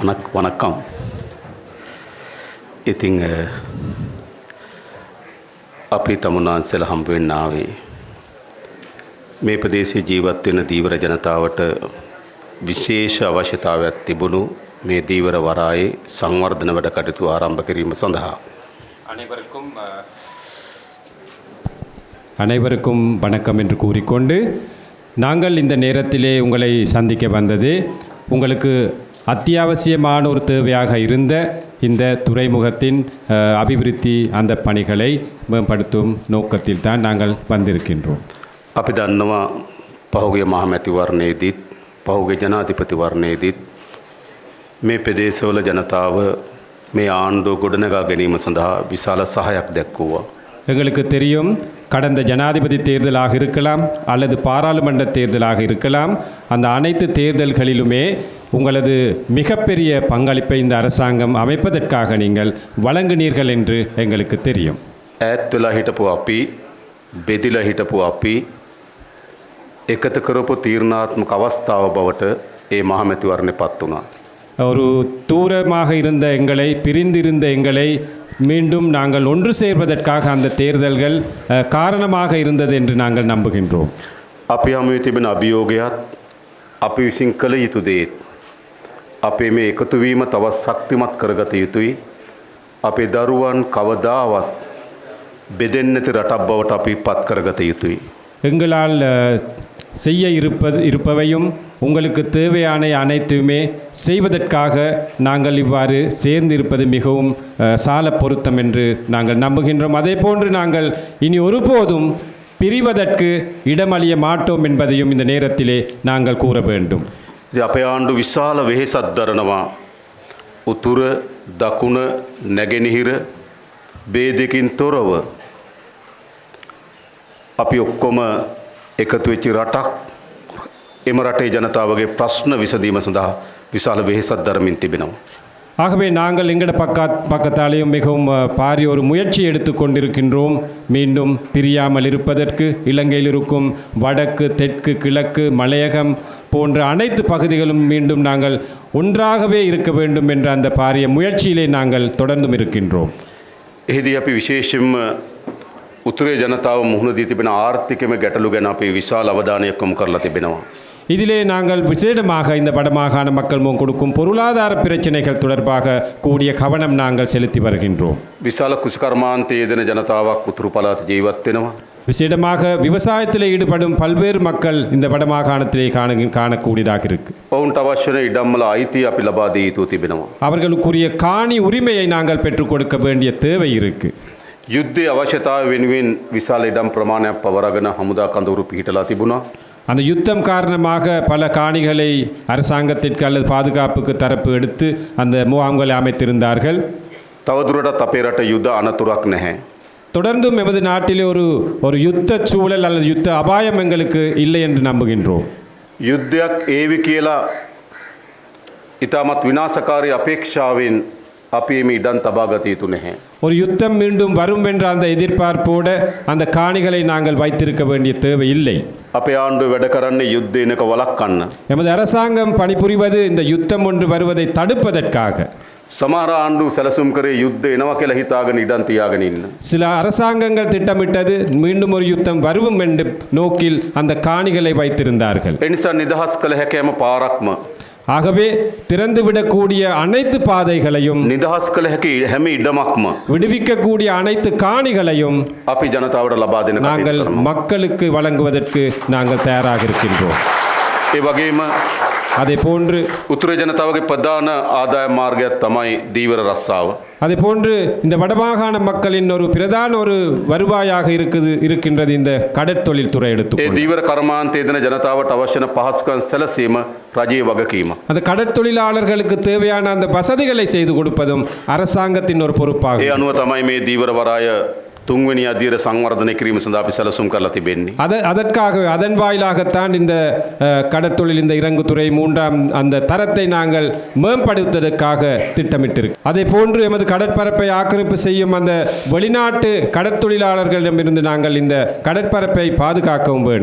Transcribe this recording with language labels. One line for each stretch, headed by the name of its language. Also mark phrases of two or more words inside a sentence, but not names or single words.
Sinhala: වනකම් ඉතිං අපි තමුන්නාන්සෙල හම්බුවෙන්න ආවේ මේ ප්‍රදේශයේ ජීවත් වෙන දීවර ජනතාවට විශේෂ අවශ්‍යතාවයක් තිබුණු මේ දීවර වරායේ සංවර්ධන වැඩ කටයුතු ආරම්භ කිරීම සඳහා
Tamil: அனைவருக்கும் வணக்கம் என்று கூறிக்கொண்டு நாங்கள் இந்த நேரத்திலே உங்களை சந்திக்க வந்தது உங்களுக்கு அத்தியாவசியமான ஒரு தேவையாக இருந்த இந்த துறைமுகத்தின் அபிவிருத்தி அந்த பணிகளை மேம்படுத்தும் நோக்கத்தில் தான் நாங்கள் வந்திருக்கின்றோம்.
Sinhala: අපි දන්නවා පහුගිය මහමැතිවරණයේදීත් පහුගිය ජනාධිපතිවරණයේදීත් මේ ප්‍රදේශවල ජනතාව මේ ආණ්ඩුව ගොඩනගා ගැනීම සඳහා විශාල සහයක් දැක්වුවා.
Tamil: எங்களுக்கு தெரியும் கடந்த ஜனாதிபதி தேர்தலாக இருக்கலாம் அல்லது பாராளுமன்ற தேர்தலாக இருக்கலாம் அந்த அனைத்து தேர்தல்களிலுமே உங்களது மிகப்பெரிய பங்களிப்பை இந்த அரசாங்கம் அமைப்பதற்காக நீங்கள் வழங்கினீர்கள் என்று எங்களுக்கு தெரியும்.
Sinhala: ඈත් වෙලා හිටපු අපි බෙදිලා හිටපු අපි එකතු කරපු තීරණාත්මක අවස්ථාව බවට ඒ මහමැතිවරණය පත් වුණා.
Tamil: ஒரு தூரமாக இருந்த எங்களை பிரிந்திருந்த எங்களை மீண்டும் நாங்கள் ஒன்று சேர்வதற்காக அந்த தேர்தல்கள் காரணமாக இருந்தது என்று நாங்கள் நம்புகின்றோம்.
Sinhala: අපි හමුවේ තිබෙන අභියෝගයත් අපි විසින් කළ යුතු දේත් අපේ මේ එකතු වීම තවත් ශක්තිමත් කරගත යුතුයි. අපේ දරුවන් කවදාවත් බෙදෙන්නේ නැති රටක් බවට අපි පත් කරගත යුතුයි.
Tamil: எங்களால் செய்ய இருப்பவையும் உங்களுக்கு தேவையான அனைத்துமே செய்வதற்காக நாங்கள் இவ்வாறு சேர்ந்திருப்பது மிகவும் சால பொருத்தம் என்று நாங்கள் நம்புகின்றோம். அதே போன்று நாங்கள் இனி ஒருபோதும் பிரிவதற்கு இடமளிய மாட்டோம் என்பதையும் இந்த நேரத்திலே நாங்கள் கூற வேண்டும்.
Sinhala: අපේ ආණ්ඩු විශාල වෙහෙසක් දරනවා. උතුර දකුණ නැගෙනහිර ભેදකින් තොරව අපි ඔක්කොම එකතු වෙච්ච රටක්. එම රටේ ජනතාවගේ ප්‍රශ්න විසඳීම සඳහා විශාල වෙහෙසක් දරමින් තිබෙනවා.
Tamil: ஆகவே நாங்கள் எங்கட பக்கத்தாலேயும் மிகவும் பாரிய ஒரு முயற்சி எடுத்து கொண்டிருக்கின்றோம். மீண்டும் பிரியாமல் இருப்பதற்கு இலங்கையில் இருக்கும் வடக்கு தெற்கு கிழக்கு மலையகம் போன்ற அனைத்து பகுதிகளும் மீண்டும் நாங்கள் ஒன்றாகவே இருக்க வேண்டும் என்ற அந்த பாரிய முயற்சியிலே நாங்கள் தொடர்ந்தும் இருக்கின்றோம்.
Sinhala: එහිදී අපි විශේෂයෙන්ම උතුරේ ජනතාව මුහුණ දී තිබෙන ආර්ථිකමය ගැටලු ගැන අපි විශාල අවධානයක් යොමු කරලා තිබෙනවා.
Tamil: இதிலே நாங்கள் விசேடமாக இந்த வடமாகாண மக்கள் கொடுக்கும் பொருளாதார பிரச்சனைகள் தொடர்பாக கூடிய கவனம் நாங்கள் செலுத்தி வருகின்றோம்.
Sinhala: විශාල කුෂිකර්මාන්තයේ යෙදෙන ජනතාවක් උතුරු පළාත ජීවත් වෙනවා.
Tamil: விசேடமாக விவசாயத்தில் ஈடுபடும் பல்வேறு மக்கள் இந்த வடமாகாணத்திலே காணக்கூடியதாக இருக்கு.
Sinhala: ඔවුන්ට අවශ්‍ය වෙන ඉඩම්වල අයිතිය අපි ලබා දී යුතු තිබෙනවා.
Tamil: அவர்களுக்குரிய காணி உரிமையை நாங்கள் பெற்றுக் கொடுக்க வேண்டிய தேவை இருக்கு.
Sinhala: යුද්ධයේ අවශ්‍යතාවය වෙනුවෙන් විශාල ඉඩම් ප්‍රමාණයක් පවරගෙන හමුදා කඳවුරු පිහිටලා තිබුණා.
Tamil: அந்த யுத்தம் காரணமாக பல காணிகளை அரசாங்கத்திற்கு அல்லது பாதுகாப்புக்கு தரப்பு எடுத்து அந்த முகாம்களை அமைத்திருந்தார்கள்.
Sinhala: තවදුරටත් අපේ රට යුද අනතුරක් නැහැ.
Tamil: தொடர்ந்தும் எமது நாட்டிலே ஒரு யுத்த சூழல் அல்லது யுத்த அபாயம் எங்களுக்கு இல்லை என்று நம்புகின்றோம்.
Sinhala: යුද්ධයක් ඒවි කියලා ඉතාමත් විනාශකාරී අපේක්ෂාවෙන් අපි මේ ඉඩම් තබා ගත යුතු නැහැ.
Tamil: ஒரு யுத்தம் மீண்டும் வரும் என்ற அந்த எதிர்பார்ப்போட அந்த காணிகளை நாங்கள் வைத்திருக்க வேண்டிய தேவை இல்லை.
Sinhala: අපේ ආණ්ඩුව වැඩ කරන්නේ යුද්ධේනක වළක්වන්න.
Tamil: எமது அரசாங்கம் பணிபுரிவது இந்த யுத்தம் ஒன்று வருவதை தடுப்பதற்காக.
Sinhala: සමහර ආණ්ඩු සැලසුම් කරේ යුද්ධ එනවා කියලා හිතාගෙන ඉඩම් තියාගෙන ඉන්න.
Tamil: சில அரசாங்கங்கள் திட்டமிட்டது மீண்டும் ஒரு யுத்தம் வரும் என்ற நோக்கில் அந்த காணிகளை வைத்திருந்தார்கள்.
Sinhala: ඒ නිසා නිදහස් කළ හැකෑම පාරක්ම
Tamil: ஆகவே திறந்துவிடக்கூடிய அனைத்து பாதைகளையும்
Sinhala: නිදහස් කළ හැකි හැම ඉඩමක්ම
Tamil: விடுவிக்கக்கூடிய அனைத்து காணிகளையும்
Sinhala: අපි ජනතාවට ලබා දෙන
Tamil: நாங்கள் மக்களுக்கு வழங்குவதற்கு நாங்கள் தயாராக இருக்கின்றோம்.
Sinhala: ඒ වගේම
Tamil: அதே போன்று
Sinhala: උතුරේ ජනතාවගේ ප්‍රධාන ආදාය මාර්ගයක් තමයි දීවර රස්සාව.
Tamil: அதே போன்று இந்த வடமாகாண மக்களின் ஒரு பிரதான ஒரு வருவாயாக இருக்கின்றது இந்த கடற்தொழில் துறை
Sinhala: ඒ
Tamil: எடுத்து.
Sinhala: දීවර කර්මාන්තයේ දෙන ජනතාවට අවශ්‍ය වන පහසුකම් සැලසීම රජයේ වගකීම.
Tamil: அந்த கடற்தொழிலாளர்களுக்கு தேவையான அந்த வசதிகளை செய்து கொடுப்பதும் அரசாங்கத்தின் ஒரு
Sinhala: ඒ
Tamil: பொறுப்பாகும்.
Sinhala: අනුව තමයි මේ දීවර වරාය තුන්වෙනි අධීර සංවර්ධනය කිරීම සඳහා අපි සැලසුම් කරලා තිබෙන්නේ.
Tamil: அதற்காக அதன் வாயிலாகத்தான் இந்த கடற்தொழில் இந்த இறங்குத்துறை மூன்றாம் அந்த தரத்தை நாங்கள் மேம்படுத்துவதற்காக திட்டமிட்டிருக்கு. அதே போன்று எமது கடற்பரப்பை ஆக்கிரமிப்பு செய்யும் அந்த வெளிநாட்டு கடற்தொழிலாளர்களிடமிருந்து நாங்கள் இந்த கடற்பரப்பை பாதுகாக்கவும் வேண்டும்.